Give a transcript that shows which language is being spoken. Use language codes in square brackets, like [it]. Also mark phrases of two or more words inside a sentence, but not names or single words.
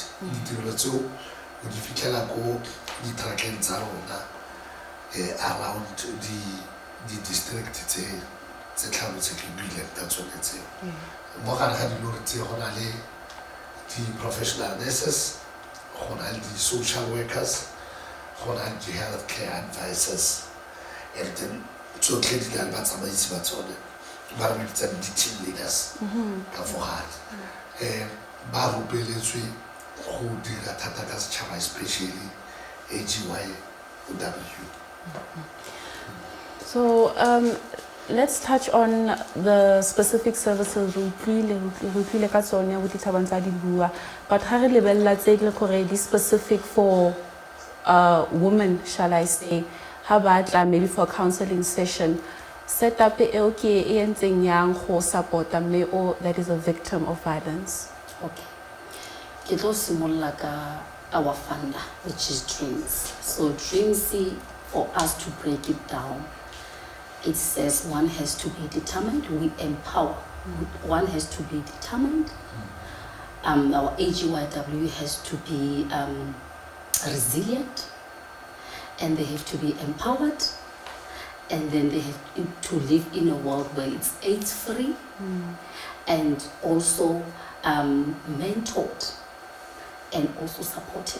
[tn] Ditirelo tseo o di fitlhela ko di-trackeng tsa rona around di-district tse tlhano tse ke buileng ka tsone tseo. Mo gare ga dilori tse go na le di- [en] professional nurses, [tn] go na le di- [en] social workers, [tn] go na le di- [en] health care advisors, and then [tn] tsotlhe di na le batsamaisi ba tsone ba re bitsang di- [en] team leaders [tn] ka fo gare. Ba rupeletswe go dira thata ka setšhaba, [en] especially AGYW. So let's touch on the specific services [tn] re utlwile ka tsone ya buti Thabang tsa di bua, but ha re lebella tse le gore di [en] specific for women, shall I say, [tn] ha ba tla [en] maybe for counseling session, set up [tn] e okay e entseng yang go supporta mme o [en] that is a victim of violence. [tn] Okay. Ke tlo simolla ka [en] our funder, which is Dreams. So Dreams, for us to break it down, it says one has to be determined. We empower. One has to be determined. Our AGYW has to be resilient, and they have to be empowered, and then they have to live in a world where it's AIDS-free, and also mentored and also supported.